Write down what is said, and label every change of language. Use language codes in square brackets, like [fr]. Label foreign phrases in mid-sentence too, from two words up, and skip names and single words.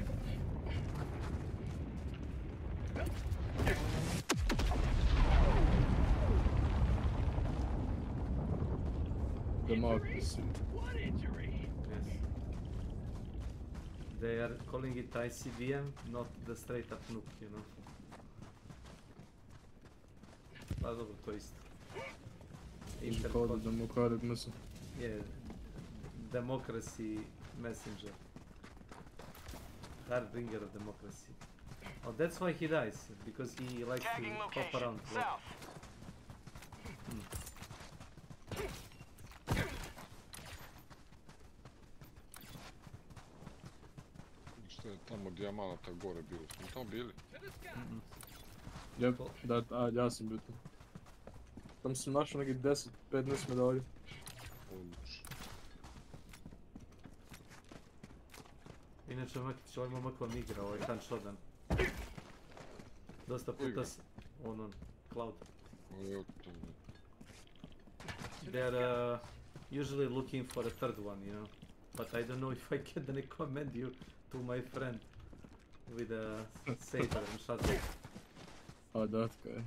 [en] Democracy. What injury? Yes. They are calling it ICBM, not the straight up nuke, you know. [sl] Pa dobro, to isto. [en] You call it democratic missile. Yeah, democracy messenger. Harbinger of democracy. Oh, that's why he dies, because he likes to pop around. [hr] Što je tamo dijamanata gore bilo? Smo tamo bili? Yep, ja sam bio tu. Tam sam našao nekih 10-15 medalja. Inače, Makitić, ovaj momak vam igra, ovaj Han Shodan. Dosta puta on cloud. [en] They're usually looking for a third one, you know. But I don't know if I can recommend you to my friend with a saber and shotgun. Oh, that guy.